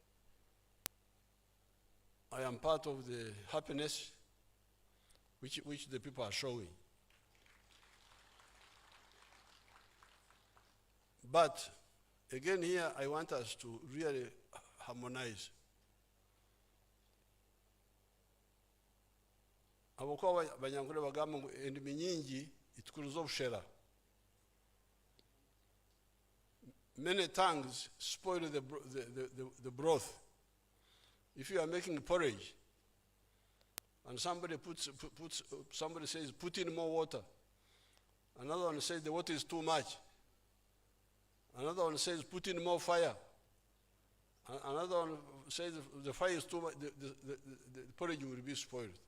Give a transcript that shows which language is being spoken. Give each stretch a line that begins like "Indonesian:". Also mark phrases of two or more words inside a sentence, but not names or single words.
English: I am part of the happiness which the people are showing. But again here, I want us to really harmonize.
Nyankole: Abokuba banyangule bagamba ngo endimi nyingi itukuruza obushera.
English: Many tongues spoil the broth. If you are making porridge and somebody somebody says put in more water, another one says the water is too much, another one says put in more fire, another one says the fire is too much, the porridge will be spoiled.